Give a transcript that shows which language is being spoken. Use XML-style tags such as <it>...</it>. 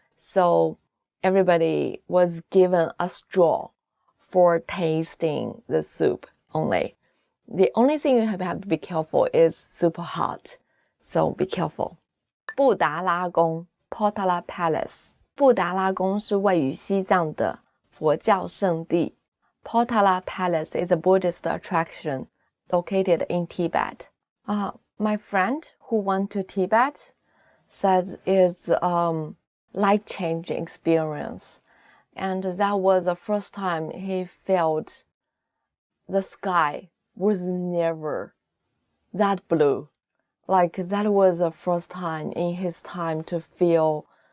<en>So everybody was given a straw for tasting the soup only. The only thing you have to be careful is super hot. So be careful. 布达拉宫 Potala Palace.</en> <zh>布达拉宫是位于西藏的佛教圣地。</zh> <en>Potala Palace is a Buddhist attraction located in Tibet. My friend who went to Tibet said it's life-changing experience. And that was the first time he felt the sky was never that blue. Like that was the first time in his time to feel</en>